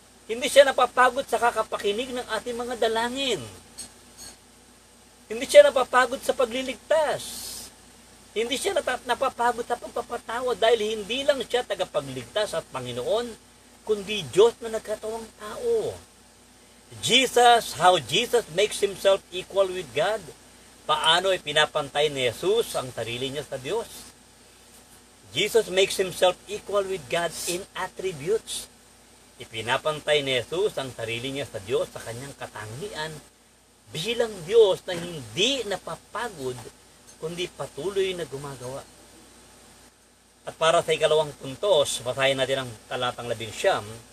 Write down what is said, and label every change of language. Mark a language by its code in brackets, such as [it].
[tl] Hindi siya napapagod sa kakapakinig ng ating mga dalangin. Hindi siya napapagod sa pagliligtas. Hindi siya napapagod sa pagpapatawad dahil hindi lang siya tagapagligtas at Panginoon, kundi Diyos na nagkatawang tao. [en] How Jesus makes himself equal with God. [tl] Paano ipinapantay ni Jesus ang sarili niya sa Diyos? [en] Jesus makes himself equal with God in attributes. [tl] Ipinapantay ni Jesus ang sarili niya sa Diyos sa kanyang katangian bilang Diyos na hindi napapagod kundi patuloy na gumagawa. At para sa ikalawang puntos, basahin natin ang talatang 11.